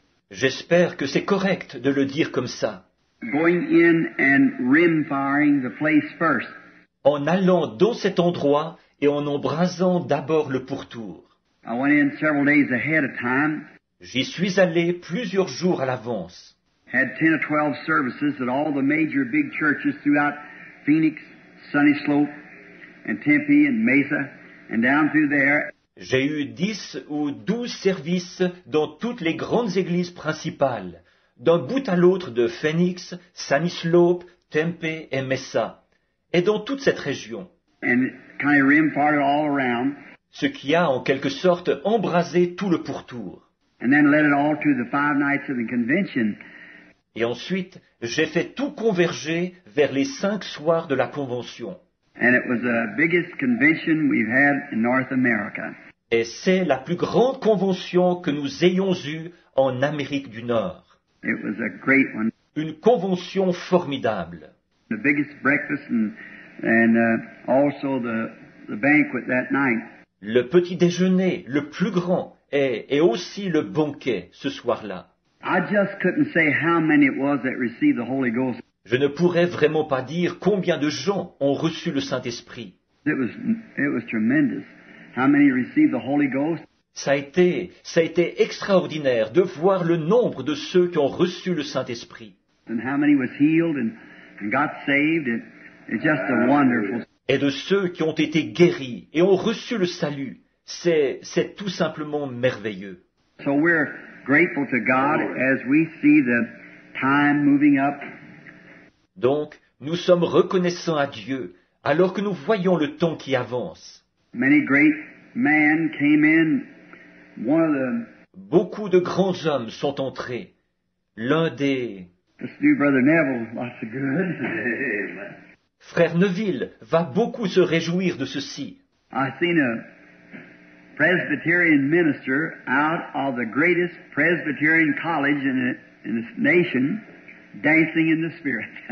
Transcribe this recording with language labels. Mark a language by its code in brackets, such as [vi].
[fr] J'espère que c'est correct de le dire comme ça. [en] Going in and rim-firing the place first. [fr] En allant dans cet endroit et en embrasant d'abord le pourtour. [en] I went in several days ahead of time. [fr] J'y suis allé plusieurs jours à l'avance. [en] Had 10 or 12 services at all the major big churches throughout Phoenix, Sunny Slope, and Tempe and Mesa, and down through there. [fr] J'ai eu 10 ou 12 services dans toutes les grandes églises principales, d'un bout à l'autre de Phoenix, Sunny Slope, Tempe et Mesa, et dans toute cette région. [en] And it kind of rim-fired all around. [fr] Ce qui a en quelque sorte embrasé tout le pourtour. [en] And then led it all to the 5 nights of the convention. [fr] Et ensuite, j'ai fait tout converger vers les 5 soirs de la convention. [en] And it was the biggest convention we've had in North America. [fr] Et c'est la plus grande convention que nous ayons eue en Amérique du Nord. [en] It was a great one. [fr] Une convention formidable. [en] The biggest breakfast and also the banquet that night. [fr] Le petit déjeuner, le plus grand, et aussi le banquet ce soir-là. [en] I just couldn't say how many it was that received the Holy Ghost. [fr] Je ne pourrais vraiment pas dire combien de gens ont reçu le Saint-Esprit. [en] It was tremendous. How many received the Holy Ghost? [fr] Ça a été extraordinaire de voir le nombre de ceux qui ont reçu le Saint-Esprit. [en] And how many was healed and got saved. It's just a wonderful. [fr] Et de ceux qui ont été guéris et ont reçu le salut. C'est tout simplement merveilleux. [en] So we're grateful to God as we see the time moving up. [fr] Donc, nous sommes reconnaissants à Dieu alors que nous voyons le temps qui avance. [en] Many great men came in. One of the [fr] Beaucoup de grands hommes sont entrés. L'un des... [en] let's do Brother Neville lots of good. [fr] Frère Neville va beaucoup se réjouir de ceci. [en] I seen a Presbyterian minister out of the greatest Presbyterian college in this nation dancing in the Spirit.